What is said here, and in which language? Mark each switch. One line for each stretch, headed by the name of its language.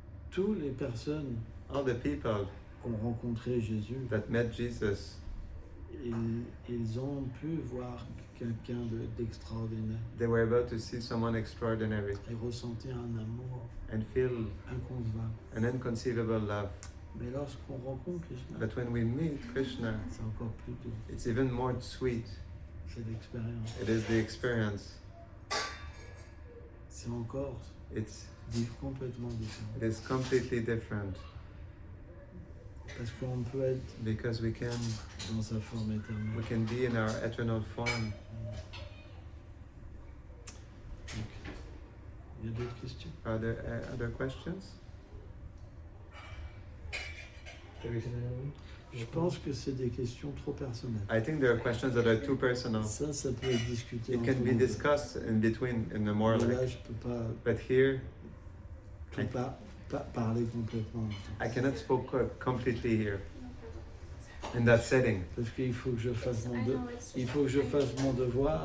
French: Toutes les personnes
English: All the people
French: qui ont rencontré Jésus,
English: that met Jesus,
French: ils ont pu voir quelqu'un d'extraordinaire
English: they were able to see someone extraordinary
French: et ressentir un amour
English: and feel
French: inconcevable.
English: an inconceivable love.
French: Mais lorsqu'on rencontre Krishna,
English: But when we meet Krishna,
French: c'est encore plus doux.
English: it's even more sweet.
French: C'est l'expérience.
English: It is the experience.
French: C'est encore complètement différent.
English: It is completely different
French: Parce qu'on peut être
English: because we
French: dans sa forme éternelle.
English: can be in our eternal form.
French: Donc, il y a d'autres questions?
English: Are there other questions?
French: Je pense que c'est des questions trop personnelles.
English: I think there are questions that are too personal.
French: Ça peut être discuté
English: It
French: entre
English: can be
French: nous deux.
English: discussed in between in a more
French: Mais là,
English: like.
French: je peux pas
English: But here,
French: parler complètement.
English: I cannot speak completely here No problem. in that setting
French: Parce qu'il faut que je fasse
English: I
French: mon
English: know it's just
French: il faut que je fasse mon devoir